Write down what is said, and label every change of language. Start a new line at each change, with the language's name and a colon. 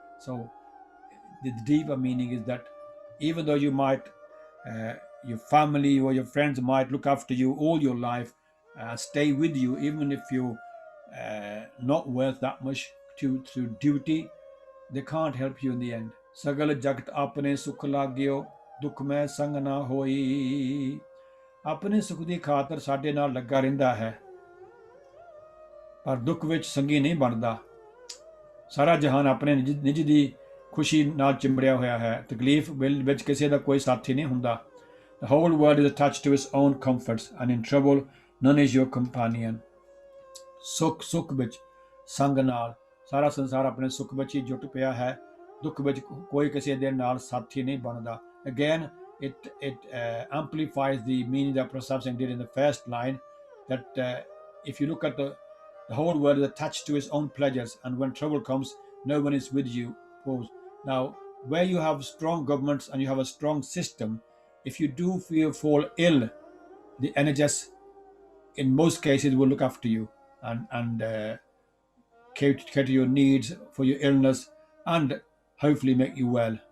English: So the deeper meaning is that even though you might, your family or your friends might look after you all your life, stay with you, even if you're not worth that much through duty, they can't help you in the end.
Punjabi: Sagal jagt apne sukh lagyo, ਦੁੱਖ ਮੈਂ ਸੰਗ ਨਾ ਹੋਈ। ਆਪਣੇ ਸੁਖ ਦੀ ਖਾਤਰ ਸਾਡੇ ਨਾਲ ਲੱਗਾ ਰਹਿੰਦਾ ਹੈ, ਪਰ ਦੁੱਖ ਵਿੱਚ ਸੰਗੀ ਨਹੀਂ ਬਣਦਾ। ਸਾਰਾ ਜਹਾਨ ਆਪਣੇ ਨਿੱਜ ਦੀ ਖੁਸ਼ੀ ਨਾਲ ਚਿੰਬੜਿਆ ਹੋਇਆ ਹੈ। ਤਕਲੀਫ ਵਿੱਚ ਕਿਸੇ ਦਾ ਕੋਈ ਸਾਥੀ ਨਹੀਂ ਹੁੰਦਾ।
English: The whole world is attached to its own comforts, and in trouble none is your companion.
Punjabi: ਸੁੱਖ ਵਿੱਚ ਸੰਗ ਨਾਲ ਸਾਰਾ ਸੰਸਾਰ ਆਪਣੇ ਸੁੱਖ ਵਿੱਚ ਹੀ ਜੁਟ ਪਿਆ ਹੈ। ਦੁੱਖ ਵਿੱਚ ਕੋਈ ਕਿਸੇ ਦੇ ਨਾਲ ਸਾਥੀ ਨਹੀਂ ਬਣਦਾ।
English: Again, it amplifies the meaning that Prasad Singh did in the first line, that if you look at the whole world is attached to its own pleasures, and when trouble comes, no one is with you. Now, where you have strong governments and you have a strong system, if you do fall ill, the NHS in most cases will look after you and cater your needs for your illness and hopefully make you well.